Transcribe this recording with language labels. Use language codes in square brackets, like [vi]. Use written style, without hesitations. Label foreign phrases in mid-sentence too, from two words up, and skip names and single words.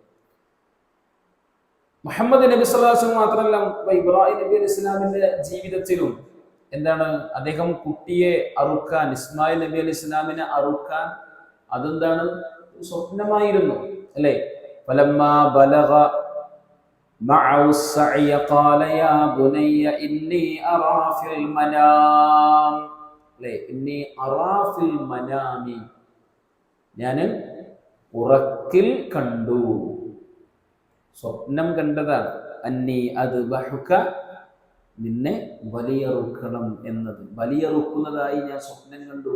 [ml] മുഹമ്മദ് നബി [ar] صلى الله عليه وسلم [ml] മാത്രമല്ല, ഇബ്രാഹിം നബി അലൈഹി ഇസ്ലാമിന്റെ ജീവിതത്തിലും എന്താണ്, അദ്ദേഹം കുട്ടിയെ അറുക്കാൻ, ഇസ്മായിൽ നബി അലൈഹി ഇസ്ലാമിനെ അറുക്കാൻ, അതെന്താണ്, സ്വപ്നമായിരുന്നു അല്ലേ? [ar] فلما بلغ معه السعي قال يا بني إني أرى في المنام അല്ലേ, إني أرى في المنام, [ml] ഞാൻ ഉറക്കിൽ കണ്ടു, സ്വപ്നം കണ്ടതാണ്. [ar] أني أذبحك, [ml] നിന്നെ ബലിയറുക്കണം എന്നത്, ബലിയറുക്കുന്നതായി ഞാൻ സ്വപ്നം കണ്ടു.